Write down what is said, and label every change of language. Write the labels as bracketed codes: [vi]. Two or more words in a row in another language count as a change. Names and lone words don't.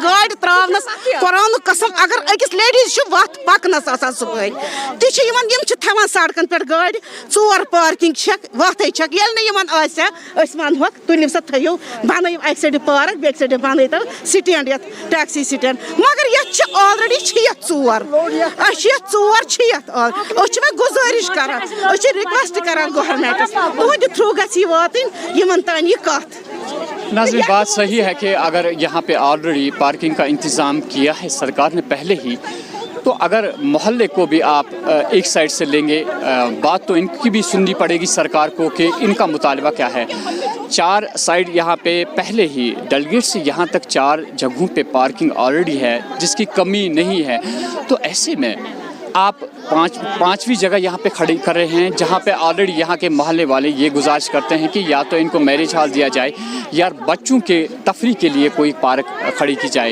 [ks] گاڑِ تراونس قرآنُک قسم اگر أکِس لیڈیٖز چھُ وتھ پکنس آسان صبحٲے تہِ چھِ یِمن یِم چھِ تھاوان سڑکن پٮ۪ٹھ گاڑِ ژور پارکنگ چھکھ وتھے چھکھ ییٚلہِ نہٕ یِمن آسہِ ہا أسۍ ونہوکھ تُلِو سا تھٲیِو بنٲیِو اکہِ سایڈٕ پارک بیٚکہِ سایڈٕ بنٲیتو سٹینڈ یتھ [en] taxi stand [ks] مگر یتھ چھِ آلریڈی چھِ یتھ ژور أسۍ چھِ یتھ ژور چھِ یتھ أسۍ چھِ وۄنۍ گُزٲرِش کران أسۍ چھِ رِکویسٹ کران گورمنٹس تُہنٛدِ تھرو گژھِ یہِ واتٕنۍ یِمن تانۍ یہِ کتھ. [ur] ناظرین بات صحیح ہے کہ اگر یہاں پہ آلریڈی پارکنگ کا انتظام کیا ہے سرکار نے پہلے ہی تو اگر محلے کو بھی آپ ایک سائڈ سے لیں گے بات تو ان کی بھی سننی پڑے گی سرکار کو کہ ان کا مطالبہ کیا ہے. 4 سائڈ یہاں پہ پہلے ہی ڈلگیٹ سے یہاں تک 4 جگہوں پہ [en] parking already [ur] ہے جس کی کمی نہیں ہے تو ایسے میں آپ پانچویں جگہ یہاں پہ کھڑی کر رہے ہیں جہاں پہ آلریڈی یہاں کے محلے والے یہ گزارش کرتے ہیں کہ یا تو ان کو [en] marriage hall [ur] دیا جائے یا بچوں کے تفریح کے لیے کوئی پارک کھڑی کی جائے.